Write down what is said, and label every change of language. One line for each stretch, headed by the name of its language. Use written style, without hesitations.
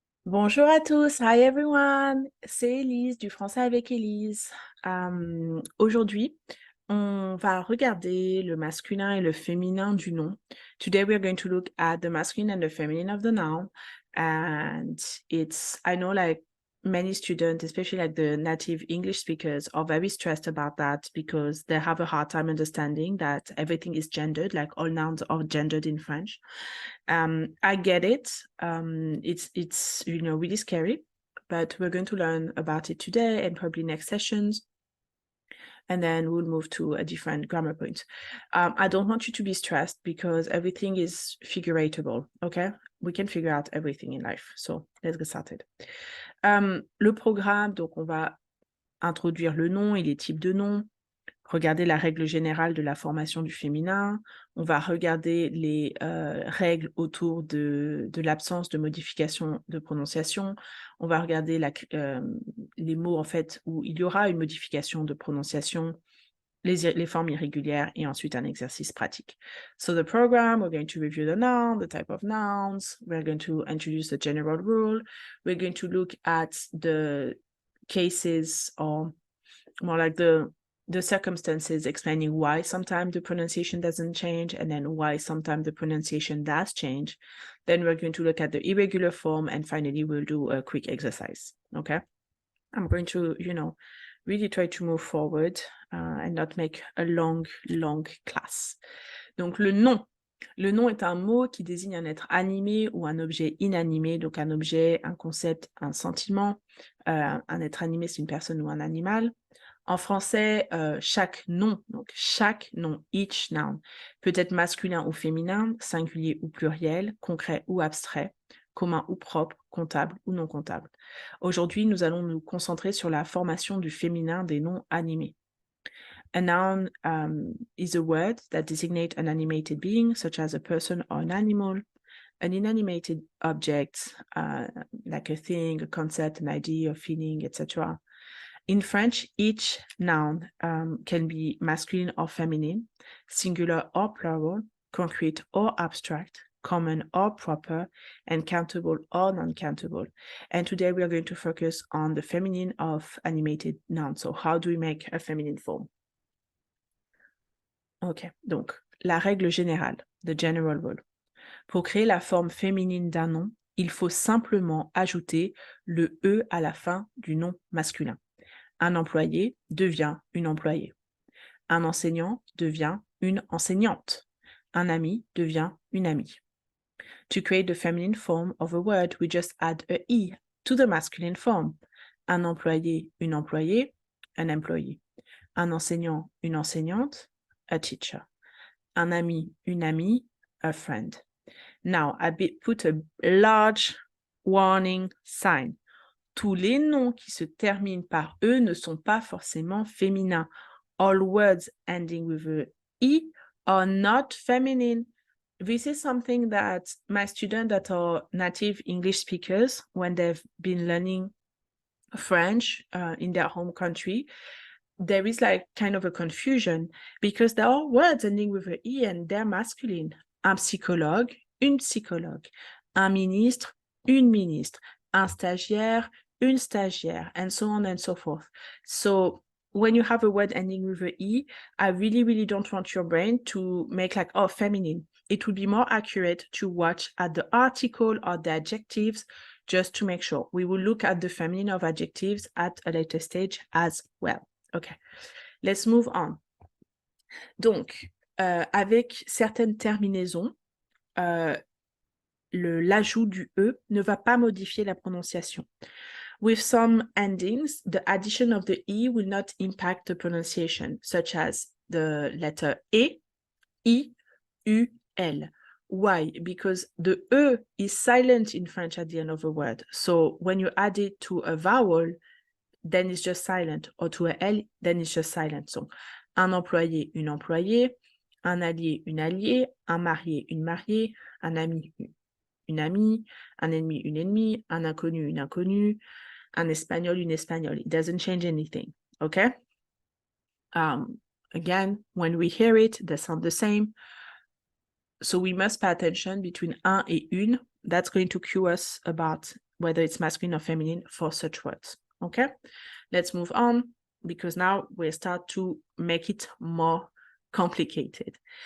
French: Bonjour à tous,
English: hi everyone,
French: c'est Elise du français avec Elise. Aujourd'hui, on va regarder le masculin et le féminin du nom.
English: Today we're going to look at the masculine and the feminine of the noun. And I know like many students, especially like the native English speakers, are very stressed about that because they have a hard time understanding that everything is gendered, like all nouns are gendered in French. I get it. It's really scary, but we're going to learn about it today and probably next sessions. And then we'll move to a different grammar point. I don't want you to be stressed because everything is figuratable, okay? We can figure out everything in life. So let's get started.
French: Le programme, donc on va introduire le nom et les types de noms, regarder la règle générale de la formation du féminin, on va regarder les règles autour de l'absence de modification de prononciation, on va regarder les mots en fait où il y aura une modification de prononciation, les formes irrégulières et ensuite un exercice pratique.
English: So the program, we're going to review the noun, the type of nouns, we're going to introduce the general rule, we're going to look at the cases or more like the circumstances explaining why sometimes the pronunciation doesn't change and then why sometimes the pronunciation does change. Then we're going to look at the irregular form and finally we'll do a quick exercise, okay? I'm going to, really try to move forward and not make a long class.
French: Donc le nom. Le nom est un mot qui désigne un être animé ou un objet inanimé, donc un objet, un concept, un sentiment. Un être animé, c'est une personne ou un animal. En français, chaque nom,
English: each noun,
French: peut être masculin ou féminin, singulier ou pluriel, concret ou abstrait, commun ou propre, comptable ou non comptable. Aujourd'hui, nous allons nous concentrer sur la formation du féminin des noms animés.
English: A noun is a word that designates an animated being, such as a person or an animal, an inanimated object, like a thing, a concept, an idea, a feeling, etc. In French, each noun can be masculine or feminine, singular or plural, concrete or abstract, common or proper, and countable or non-countable. And today we are going to focus on the feminine of animated nouns. So how do we make a feminine form?
French: Ok, donc la règle générale,
English: the general rule.
French: Pour créer la forme féminine d'un nom, il faut simplement ajouter le « e » à la fin du nom masculin. Un employé devient une employée. Un enseignant devient une enseignante. Un ami devient une amie.
English: To create the feminine form of a word, we just add a e to the masculine form.
French: Un employé, une employée,
English: an employee.
French: Un enseignant, une enseignante,
English: a teacher.
French: Un ami, une amie,
English: a friend. Now, I put a large warning sign.
French: Tous les noms qui se terminent par « e » ne sont pas forcément féminins.
English: All words ending with a e are not feminine. This is something that my students that are native English speakers, when they've been learning French in their home country, there is like kind of a confusion because there are words ending with a e and they're masculine.
French: Un psychologue, une psychologue. Un ministre, une ministre. Un stagiaire, une stagiaire,
English: and so on and so forth. So when you have a word ending with a e, I really don't want your brain to make like, oh, feminine. It would be more accurate to watch at the article or the adjectives just to make sure. We will look at the feminine of adjectives at a later stage as well. Okay, let's move on.
French: Donc, avec certaines terminaisons, l'ajout du « e » ne va pas modifier la prononciation.
English: With some endings, the addition of the e will not impact the pronunciation, such as the letter e, i, u, l. Why? Because the e is silent in French at the end of a word. So when you add it to a vowel, then it's just silent, or to a L, then it's just silent.
French: So, un employé, une employée, un allié, une alliée, un marié, une mariée, un ami, une amie, un ennemi, une ennemie, un inconnu, une inconnue, un espagnol, une espagnole.
English: It doesn't change anything, okay? Again, when we hear it, they sound the same. So we must pay attention between
French: un et une.
English: That's going to cue us about whether it's masculine or feminine for such words. Okay, let's move on, because now we start to make it more complicated.